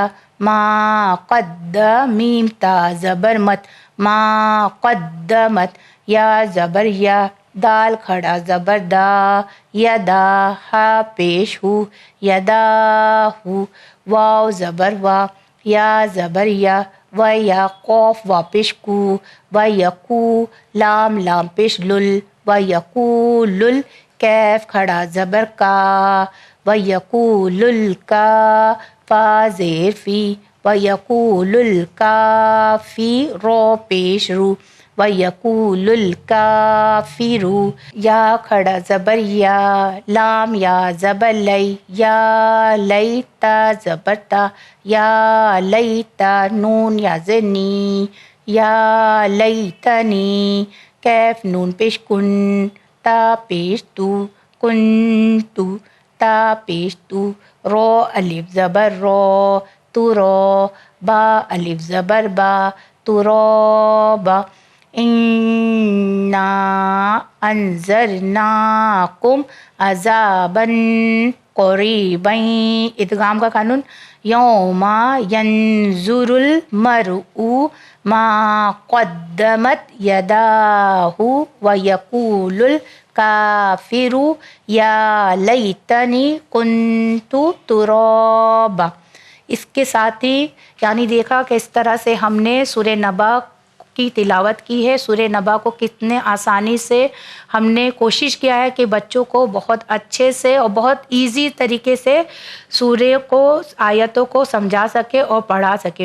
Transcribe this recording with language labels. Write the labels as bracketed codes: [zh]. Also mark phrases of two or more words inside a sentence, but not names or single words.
[ur] ما قد، میم تا زبر مت ما قدمت، یا زبر یا، دال کھڑا زبر دا یدا، ہا پیش ہو یدا ہو، واو زبر وا، یا زبر یا، و یا قوف واپش کو، و یقو، لام لام پیش لل، و یقولل، کیف کھڑا زبر کا، و یقولل کا، فا زیر فی، و وَيَقُولُ الْكَافِرُ پیش رو [ar] وَيَقُولُ الْكَافِرُ [ur] یا کھڑا زبر یا لام یا زبر لئی یا لیتا زبر تا یا لیتا نون یا زنی یا لیتنی کیف نون پیش کن تا پیش تو کن تو تا پیش تو رو الف زبر رو تو رو با الف زبر با تو رو با اِنَّا [ar] انذرناکم عذابا قریبا [ur] ادغام کا قانون [ar] یوم ینظر المرء ما قدمت یداہ ویقول الکافر یا لیتنی کنت ترابا. [ur] اس کے ساتھ ہی یعنی دیکھا کہ اس طرح سے ہم نے سورہ نبا کی تلاوت کی ہے. سورہ نبا کو کتنے آسانی سے ہم نے کوشش کیا ہے کہ بچوں کو بہت اچھے سے اور بہت ایزی طریقے سے سورہ کو آیتوں کو سمجھا سکے اور پڑھا سکے.